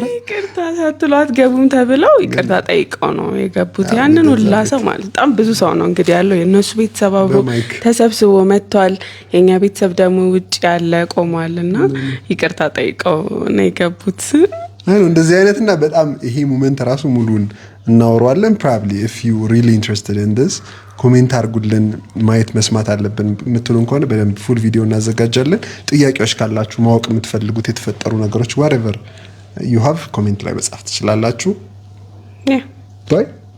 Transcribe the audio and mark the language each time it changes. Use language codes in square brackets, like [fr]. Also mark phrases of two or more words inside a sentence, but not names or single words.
[am] ይቅርታ ሳትሉ አትገቡም ተብለው ይቅርታ ጠይቀው ነው የገቡት። ያንን ሁላ ሰው ማለት በጣም ብዙ ሰው ነው እንግዲህ ያለው። የነሱ ቤተሰብ አብሮ ተሰብስቦ መጥቷል። የኛ ቤተሰብ ደግሞ ውጪ ያለ ቆሟልና ይቅርታ ጠይቀው ነው የገቡት። አይ እንደዚህ አይነትና በጣም ይሄ ሞመንት ራሱ ሙሉን እናወራለን። [en] probably if you really interested in this [am] ኮሜንት አድርጉልን። ማየት መስማት አለብን የምትሉን ከሆነ በደንብ [en] full video [am] እናዘጋጃለን። ጥያቄዎች ካላችሁ ማወቅ የምትፈልጉት የተፈጠሩ ነገሮች [en] whatever you have [am] ኮሜንት ላይ መጻፍ ትችላላችሁ። ያ [en] ባይ